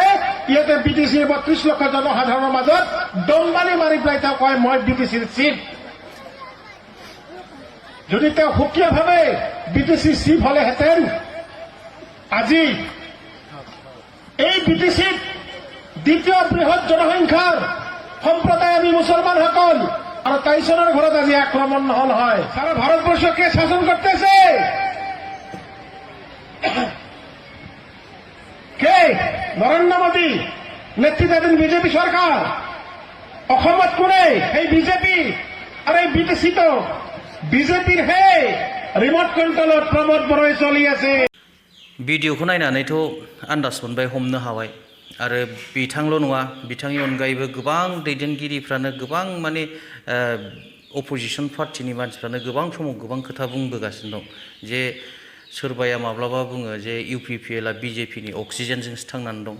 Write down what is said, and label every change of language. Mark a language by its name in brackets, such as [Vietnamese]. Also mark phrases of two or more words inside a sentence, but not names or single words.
[Assamese] ইয়াতে বিটিচিৰ ৩২ লক্ষ জনসাধাৰণৰ মাজত দমবানি মাৰি পেলাই তেওঁ কয় মই বিটিচিৰ চিফ। যদি তেওঁ সুকীয়াভাৱে বিটিচি চিফ হলেহেঁতেন আজি এই বিটিচিত দ্বিতীয় বৃহৎ জনসংখ্যাৰ সম্প্ৰদায় আমি মুছলমানসকল আর ২৩ জনের ঘরত আজি আক্রমণ নহল হয়। [Bangla] সারা ভারতবর্ষকে শাসন করতেছে কে? নরেন্দ্র মোদী নেতৃত্বাধীন বিজেপি সরকার। [Assamese] অসমত কোনে? এই বিজেপি। আর এই বিটিসি তো বিজেপির হে রিমোট কন্ট্রোলত প্রমোদ বড়ই চলি আছে। [Bodo] भिडिअखौ नायनानैथ' आन्दाज मोनबाय, हमनो हाबाय। आरो बिथांल' नङा, बिथांनि अनगायैबो गोबां दैदेनगिरिफ्रानो गोबां माने अपोजिसन पार्टिनि मानसिफ्रानो गोबां समाव गोबां खोथा बुंबोगासिनो दं जे सोरबाया माब्लाबा बुङो जे UPPL बिजेपिनि अक्सिजेनजोंसो थांनानै दं।